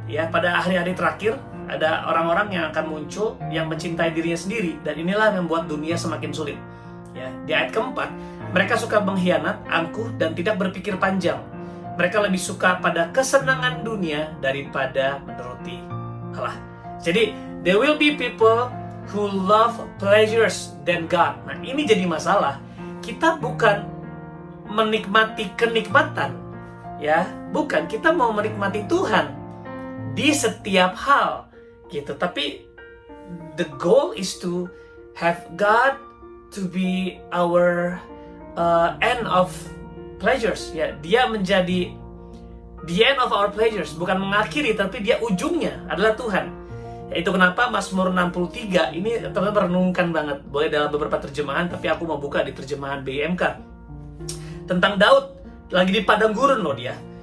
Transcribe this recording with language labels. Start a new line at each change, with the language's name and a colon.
Indonesian: Ya, pada hari-hari terakhir ada orang-orang yang akan muncul yang mencintai dirinya sendiri, dan inilah yang membuat dunia semakin sulit. Ya, di ayat keempat, mereka suka mengkhianat, angkuh, dan tidak berpikir panjang. Mereka lebih suka pada kesenangan dunia daripada menuruti Allah.
English: Jadi, there will be people who love pleasures than God.
Indonesian: Nah, ini jadi masalah. Kita bukan menikmati kenikmatan, ya, bukan. Kita mau menikmati Tuhan di setiap hal, gitu.
English: Tapi the goal is to have God to be our end of pleasures.
Indonesian: Ya, dia menjadi
English: the end of our pleasures,
Indonesian: bukan mengakhiri, tapi dia ujungnya adalah Tuhan. Ya, itu kenapa Mazmur 63 ini teman-teman renungkan banget. Boleh dalam beberapa terjemahan, tapi aku mau buka di terjemahan BIMK. Tentang Daud, lagi di padang gurun loh dia.